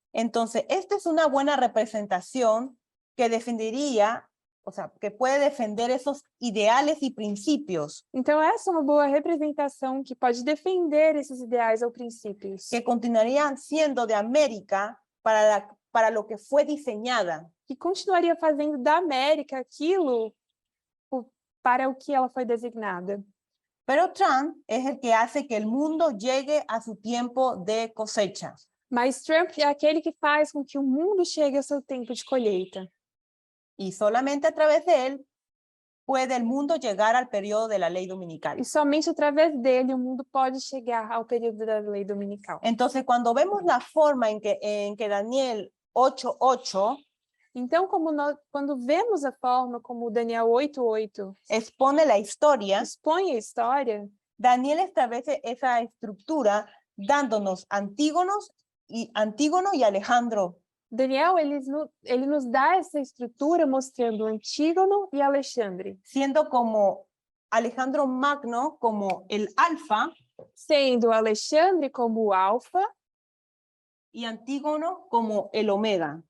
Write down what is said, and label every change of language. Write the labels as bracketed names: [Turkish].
[Spanish] Entonces, esta es una buena representación que defendería, o sea, que puede defender esos ideales y principios [Portuguese] Então, essa é uma boa representação que pode defender esses ideais ou princípios, [Spanish] que continuarían siendo de América para lo que fue diseñada. [Portuguese] que continuaria fazendo da América aquilo para o que ela foi designada. [Spanish] Pero Trump es el que hace que el mundo llegue a su tiempo de cosecha. [Portuguese] Mas Trump é aquele que faz com que o mundo chegue ao seu tempo de colheita. [Spanish] Y solamente a través de él puede el mundo llegar al periodo de la ley dominical. [Portuguese] E somente através dele o mundo pode chegar ao período da lei dominical. [Spanish] Entonces, cuando vemos la forma en que Daniel 8:8 [Portuguese] Então, quando vemos a forma como Daniel 8:8 [Spanish] expone la historia, [Portuguese] expõe a história, [Spanish] Daniel establece esa estructura dándonos Antígono y Alejandro. [Portuguese] Daniel ele nos dá essa estrutura mostrando Antígono e Alexandre, [Spanish] Siendo como Alejandro Magno como el alfa [Portuguese] sendo Alexandre como o alfa [Spanish] y Antígono como el omega.